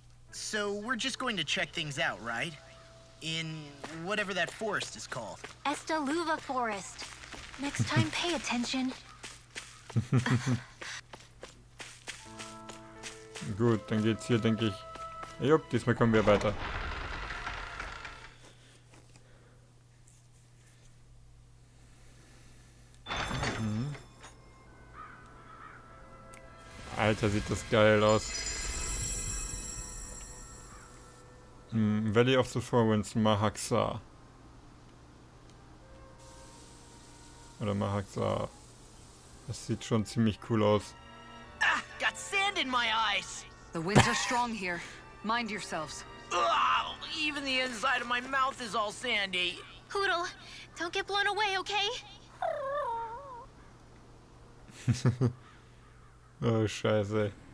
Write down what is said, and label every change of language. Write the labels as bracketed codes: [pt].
[en] So we're just going to check things out, right? In whatever that forest is called. Estaluva Forest. Next time, pay attention. [de] Gut, dann geht's hier, denke ich. Jupp, diesmal kommen wir weiter. Alter, sieht das geil aus. [en] Valley of the Four Winds, Mahaxa. [de] Oder Mahaxa. Das sieht schon ziemlich cool aus. [en] Ah, got sand in my eyes. The winds are strong here. Mind yourselves. Ugh, even the inside of my mouth is all sandy. Hoodle, don't get blown away, okay? [de] Oh, scheiße.